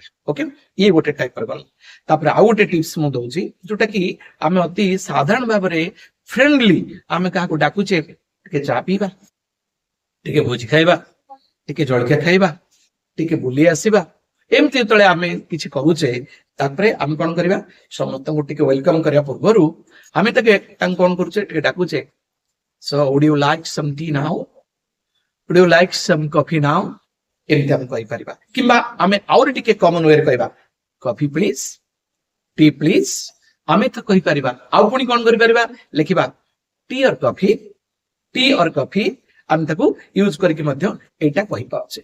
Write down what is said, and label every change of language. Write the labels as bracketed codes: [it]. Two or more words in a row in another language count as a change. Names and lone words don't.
[or] ଓକେ, ଇଏ ଗୋଟେ ଟାଇପର ଗଲା। ତାପରେ ଆଉ ଗୋଟେ ଟିପ୍ସ ମୁଁ ଦଉଛି, ଯୋଉଟା କି ଆମେ ଅତି ସାଧାରଣ ଭାବରେ ଫ୍ରେଣ୍ଡଲି ଆମେ କାହାକୁ ଡାକୁଛେ, ଟିକେ ଚା ପିଇବା, ଟିକେ ଭୋଜି ଖାଇବା, ଟିକେ ଜଳଖିଆ ଖାଇବା, ଟିକେ ବୁଲି ଆସିବା, ଏମିତି ଯେତେବେଳେ ଆମେ କିଛି କହୁଛେ, ତାପରେ ଆମେ କଣ କରିବା, ସମସ୍ତଙ୍କୁ ଟିକେ ୱେଲକମ କରିବା ପୂର୍ବରୁ ଆମେ ତାଙ୍କୁ କଣ କରୁଛେ, ଟିକେ ଡାକୁଛେ, ସୋ [en] would you like some tea now, would you like some coffee now, [or] ଏମିତି ଆମେ କହିପାରିବା। କିମ୍ବା ଆମେ ଆହୁରି ଟିକେ [en] common wayରେ [or] କହିବା, [en] coffee please, tea please, [or] ଆମେ ତ କହିପାରିବା। ଆଉ ପୁଣି କଣ କରିପାରିବା, ଲେଖିବା [en] tea or coffee, tea or coffee, [or] ଆମେ ତାକୁ ୟୁଜ କରିକି ମଧ୍ୟ ଏଇଟା କହିପାରୁଛେ।